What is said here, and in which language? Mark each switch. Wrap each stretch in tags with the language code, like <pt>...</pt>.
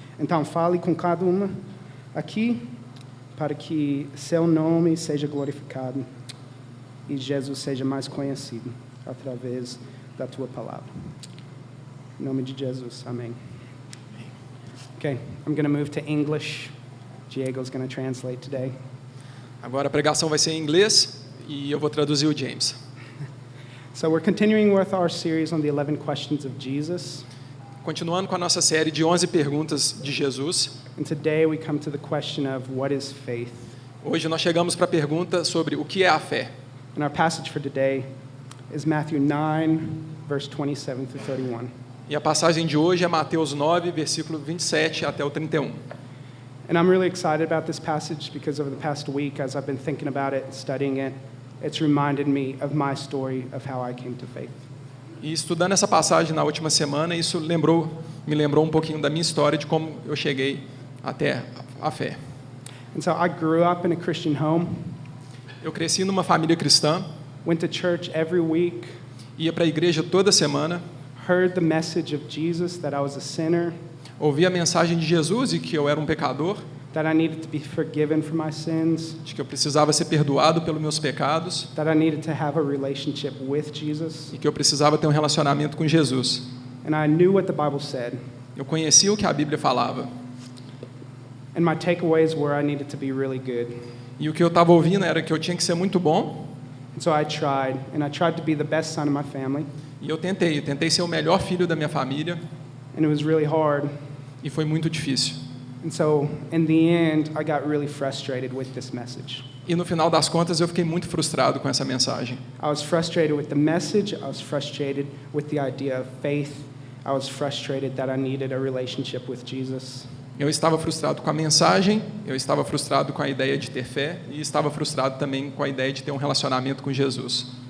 <pt>Então, fale com cada uma aqui, para que seu nome seja glorificado e Jesus seja mais conhecido através da tua palavra. Em nome de Jesus, amém.</pt> <en>Okay, I'm going to move to English. Diego's going to translate today.</en> <pt>Agora a pregação vai ser em inglês e eu vou traduzir o James.</pt> <en>So we're continuing with our series on the 11 questions of Jesus.</en> <pt>Continuando com a nossa série de 11 perguntas de Jesus.</pt> <en>And today we come to the question of what is faith.</en> <pt>Hoje nós chegamos para a pergunta sobre o que é a fé.</pt> <en>And our passage for today is Matthew 9, verse 27 through 31.</en> <pt>E a passagem de hoje é Mateus 9, versículo 27 até o 31.</pt> <en>And I'm really excited about this passage because over the past week, as I've been thinking about it, studying it, it's reminded me of my story of how I came to faith.</en> <pt>E estudando essa passagem na última semana, isso me lembrou um pouquinho da minha história de como eu cheguei até a fé.</pt> <en>And so I grew up in a Christian home,</en> <pt>Eu cresci numa família cristã,</pt> <en>went to church every week,</en> <pt>ia para a igreja toda semana,</pt> <en>heard the message of Jesus that I was a sinner,</en> <pt>ouvia a mensagem de Jesus e que eu era um pecador,</pt> <en>that I needed to be forgiven for my sins,</en> <pt>de que eu precisava ser perdoado pelos meus pecados</pt> <en>that I needed to have a relationship with Jesus.</en> <pt>e que eu precisava ter um relacionamento com Jesus.</pt> <en>And I knew what the Bible said.</en> <pt>Eu conhecia o que a Bíblia falava.</pt> <en>And my takeaways were I needed to be really good.</en> <pt>E o que eu estava ouvindo era que eu tinha que ser muito bom.</pt> <en>And so I tried to be the best son of my family.</en> <pt>E eu tentei ser o melhor filho da minha família.</pt> <en>And it was really hard.</en> <pt>E foi muito difícil.</pt> <en>And so, in the end, I got really frustrated with this message.</en> <pt>E no final das contas eu fiquei muito frustrado com essa mensagem.</pt> <en>I was frustrated with the message. I was frustrated with the idea of faith. I was frustrated that I needed a relationship with Jesus.</en> <pt>Eu estava frustrado com a mensagem, eu estava frustrado com a ideia de ter fé e estava frustrado também com a ideia de ter um relacionamento com Jesus.</pt>